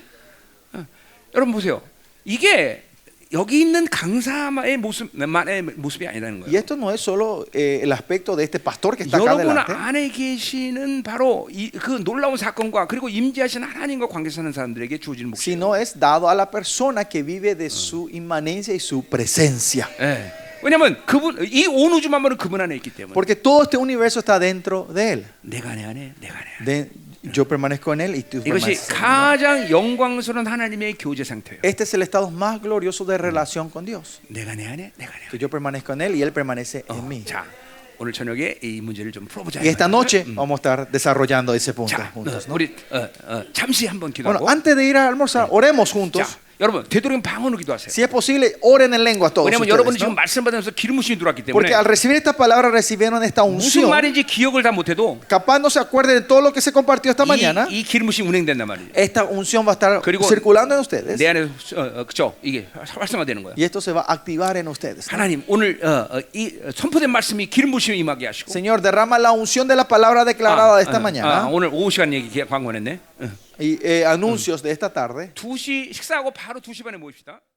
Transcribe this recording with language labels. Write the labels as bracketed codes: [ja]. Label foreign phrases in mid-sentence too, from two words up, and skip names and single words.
[ko] 여러분 보세요. 이게 여기 있는 강사의 모습이 아니라는 [es] Y [ko] 거예요. [es] esto no es solo el aspecto de este pastor que está acá [ko] 여러분 [es] adelante, [ko] 안에 계시는 바로 그 놀라운 사건과 그리고 임재하신 하나님과 관계 사는 사람들에게 주어지는 몫이에요. [es] sino es dado a la persona que vive de su inmanencia y su presencia. [ko] 예. 왜냐하면 이 온 우주 만물은 그분 안에 있기 때문에. [es] Porque todo este universo está dentro de él. [ko] 내가 내 안에, 내가 내 안에. [es] Yo permanezco en él y tú [ko] 이것이 [es] permaneces en él. [ko] 가장 영광스러운 하나님의 교제 상태예요. [es] Este es el estado más glorioso de relación con Dios. [ko] 내가 내 안에, 내가 내 안에. [es] Que yo permanezco en él y él permanece en mí. [ko] 자, 오늘 저녁에 이 문제를 좀 풀어보자. [es] Y esta noche vamos a estar desarrollando ese punto [ko] 자, [es] juntos, ¿no? [ko] 우리 잠시 한번 [es] Bueno, [ko] 기도하고. [es] antes de ir a almorzar, oremos juntos. [ko] 자, 여러분 되도록이면 방언으로 기도하세요. [es] Si es posible, oren en lengua todos [ko] 왜냐하면 [es] ustedes, [ko] 여러분이 [es] ¿no? [ko] 지금 말씀 받으면서 기름 부심이 들어왔기 때문에 [es] Porque al recibir esta palabra recibieron esta [ko] 무슨 [es] unción. [ko] 말인지 기억을 다 못해도 [es] Capaz no se acuerden de todo lo que se compartió esta mañana. [ko] 이 기름 부심이 운행된단 말이에요. [es] Esta unción va a estar [ko] 그리고 [es] circulando en ustedes. [ko] 내 안에 그죠? 이게 활성화되는 거예요. [es] Y esto se va a activar en ustedes, ¿no? [ko] 하나님 오늘 이 선포된 말씀이 기름 부심이 임하게 하시고 [es] Señor, derrama la unción de la palabra declarada de esta mañana [ko] 오늘 오후 시간 얘기 광고했네. [es] y anuncios de esta tarde. [ko] 2시 식사하고 바로 2시 반에 모입시다.